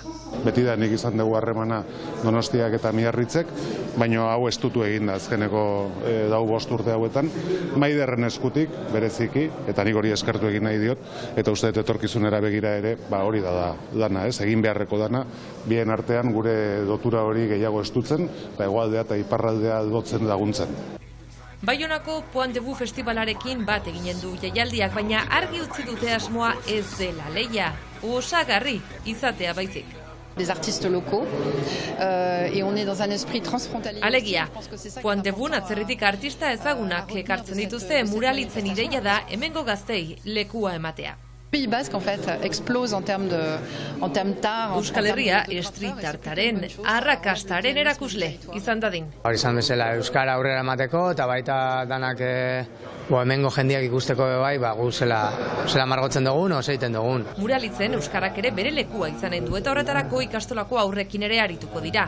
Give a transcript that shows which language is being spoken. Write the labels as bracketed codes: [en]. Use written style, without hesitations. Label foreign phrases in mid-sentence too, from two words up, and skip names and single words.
[eu] Beti da nik izan dugu harremana Donostiak eta Biarritzek, baina hau estutu egin da azkeneko dau 5 urte hauetan, Maiderren eskutik bereziki, eta nik hori eskertu egin nahi diot, eta uste dut etorkizunera begira ere, hori da dana, egin beharreko dana, bien artean gure dotura hori gehiago estutzen, hegoaldea eta iparraldea dotzen laguntzen. Baionako Point de Vue festivalarekin bat eginen du jaialdiak, baina argi utzi dute asmoa ez dela lehia, osagarri izatea baizik. [fr] Des artistes locaux et on est dans un esprit transfrontalier. [eu] Alegia, Point de Vue atzerritik artista ezagunak ekartzen dituzte Muralitzen ideia da hemengo gaztei lekua ematea. [fr] Pays Basque en fait explose en termes d'art. [eu] Euskal Herria street artaren arrakastaren erakusle izan dadin. Hori izan bezala euskara aurrera emateko eta baita danak hemengo jendeak ikusteko bai, gu zela margotzen dugun, egiten dugun. Muralitzen euskarak ere bere lekua izanen du eta horretarako ikastolako aurrekin ere arituko dira.